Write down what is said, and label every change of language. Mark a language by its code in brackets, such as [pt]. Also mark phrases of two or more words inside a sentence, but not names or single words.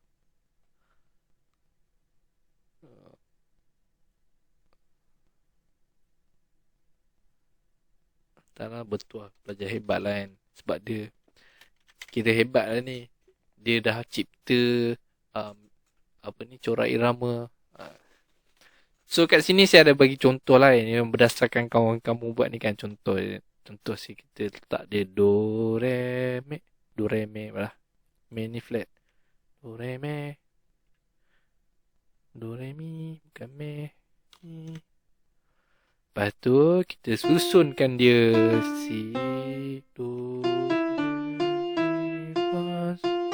[ms] Taklah bertuah, pelajar hebat lah kan. Sebab dia kira hebat lah ni. Dia dah cipta corak irama. So kat sini saya ada bagi contoh lah yang berdasarkan kawan kamu buat ni kan. Contoh sih kita letak dia do re me lah. Me ni flat. Do re me. Do re mi bukan me. Lepas tu kita susunkan dia si do re fa so.